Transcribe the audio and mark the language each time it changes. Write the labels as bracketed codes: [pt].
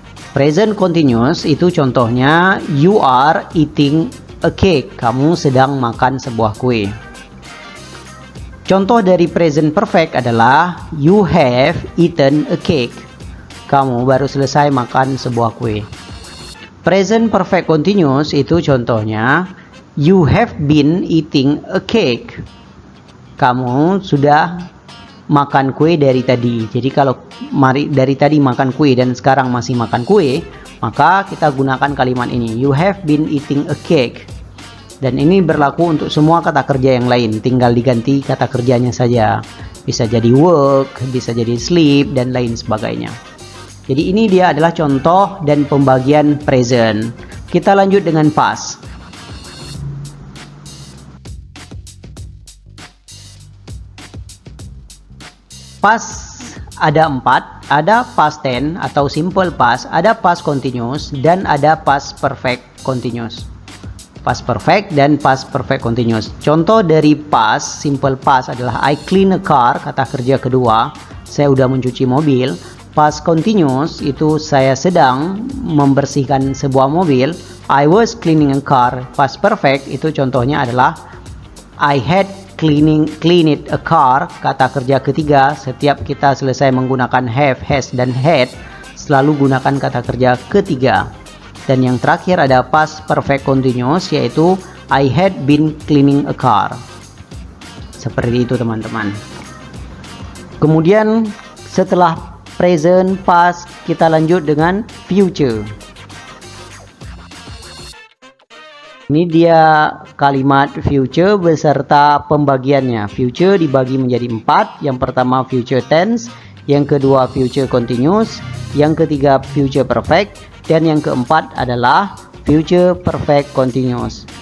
[id] Present continuous itu contohnya [en] you are eating a cake, [id] kamu sedang makan sebuah kue. Contoh dari present perfect adalah [en] you have eaten a cake, [id] kamu baru selesai makan sebuah kue. Present perfect continuous itu contohnya, [en] you have been eating a cake. [id] Kamu sudah makan kue dari tadi. Jadi kalau dari tadi makan kue dan sekarang masih makan kue, maka kita gunakan kalimat ini, [en] you have been eating a cake. [id] Dan ini berlaku untuk semua kata kerja yang lain, tinggal diganti kata kerjanya saja. Bisa jadi work, bisa jadi sleep, dan lain sebagainya. Jadi ini dia adalah contoh dan pembagian present. Kita lanjut dengan past. Past ada 4, ada past tense atau simple past, ada past continuous, dan ada past perfect continuous. Past perfect dan past perfect continuous. Contoh dari past simple past adalah [en] I clean a car, [id] kata kerja kedua, saya udah mencuci mobil. Past continuous itu saya sedang membersihkan sebuah mobil, [en] I was cleaning a car. [id] Past perfect itu contohnya adalah [en] I had cleaned a car, [id] kata kerja ketiga. Setiap kita selesai menggunakan have, has, dan had, selalu gunakan kata kerja ketiga. Dan yang terakhir ada past perfect continuous, yaitu [en] I had been cleaning a car. [id] Seperti itu teman-teman. Kemudian setelah present, past, kita lanjut dengan future. Ini dia kalimat future beserta pembagiannya. Future dibagi menjadi 4. Yang pertama future tense, yang kedua future continuous, yang ketiga future perfect, dan yang keempat adalah future perfect continuous.